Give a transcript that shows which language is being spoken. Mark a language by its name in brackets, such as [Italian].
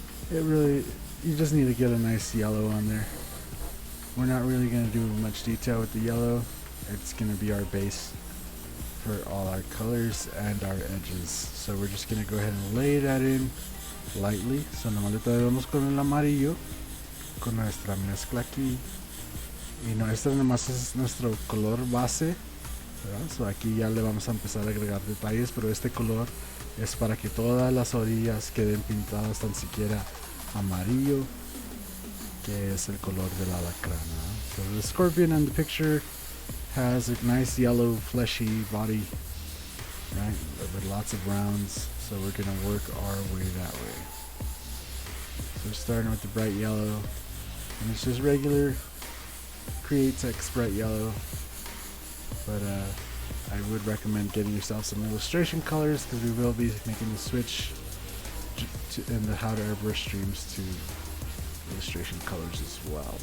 [English] It really, you just need to get a nice yellow on there. We're not really going to do much detail with the yellow. It's going to be our base for all our colors and our edges. So we're just going to go ahead and lay that in lightly. [Spanish] So nomás le traemos con el amarillo, con nuestra mezcla aquí. Y no, este nomás es nuestro color base, ¿verdad? So aquí ya le vamos a empezar a agregar detalles, pero este color es para que todas las orillas queden pintadas tan siquiera amarillo, que es el color del alacrán, ¿no? [English] So the scorpion in the picture has a nice yellow fleshy body, right, with lots of rounds. So we're going to work our way that way. So we're starting with the bright yellow, and it's just regular Createx bright yellow, but I would recommend getting yourself some illustration colors, because we will be making the switch in the How to Airbrush streams to illustration colors as well.